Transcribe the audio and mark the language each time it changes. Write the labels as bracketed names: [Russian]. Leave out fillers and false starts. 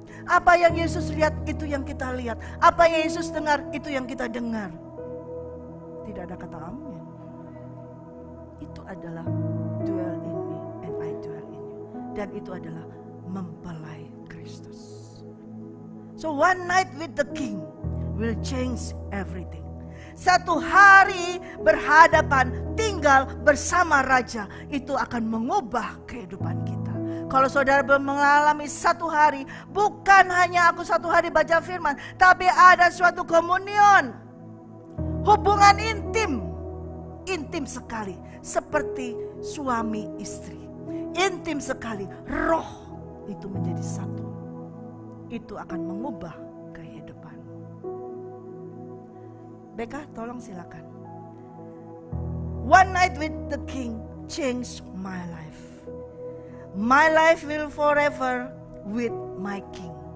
[Indonesian] Apa yang Yesus lihat, itu yang kita lihat. Apa yang Yesus dengar, itu yang kita dengar. Tidak ada kata amin. Itu adalah [English] dwell in me and I dwell in you. [Indonesian] Dan itu adalah mempelai Kristus. [English] So one night with the King will change everything. [Indonesian] Satu hari berhadapan, tinggal bersama Raja, itu akan mengubah kehidupan kita. Kalau saudara mengalami satu hari, bukan hanya aku satu hari baca firman, tapi ada suatu komunion, hubungan intim sekali, seperti suami istri, intim sekali, roh itu menjadi satu. Itu akan mengubah kehidupan. Beka, tolong silakan. [English] One night with the King changed my life. My life will forever with my King.